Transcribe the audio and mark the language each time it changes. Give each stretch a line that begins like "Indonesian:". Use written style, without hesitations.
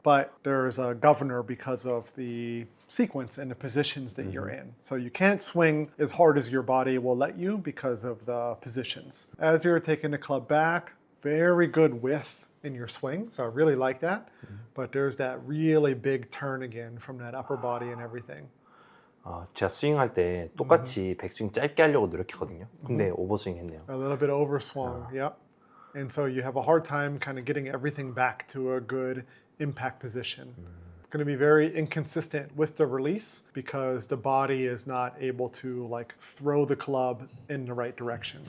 English: But there's a governor because of the sequence and the positions that you're in. So you can't swing as hard as your body will let you because of the positions. As you're taking the club back, very good width in your swing, so I really like that. But there's that really big turn again from that upper body and everything.
Korean: 제가 스윙할 때 똑같이 백스윙 짧게 하려고 노력했거든요. 근데 오버스윙 했네요.
English: A little bit overswung, yep. And so you have a hard time kind of getting everything back to a good impact position. Going to be very inconsistent with the release because the body is not able to like throw the club in the right direction.